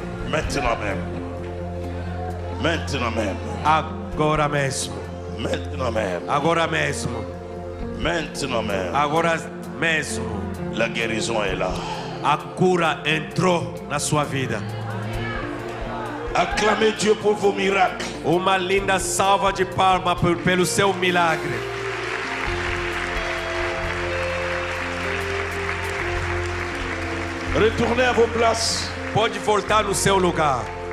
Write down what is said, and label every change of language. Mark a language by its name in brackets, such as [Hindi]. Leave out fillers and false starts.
[French] Maintenant même. Maintenant même. [Portuguese] Agora mesmo. [French] Maintenant même. [Portuguese] Agora mesmo. [French] Maintenant même. [Portuguese] Agora mesmo. [French] La guérison est là. [Portuguese] A cura entrou na sua vida. [French] Acclamez Dieu pour vos miracles. [Portuguese] Uma linda salva de palmas pelo seu milagre. [French] Retournez à vos places. [Portuguese] Pode voltar no seu lugar.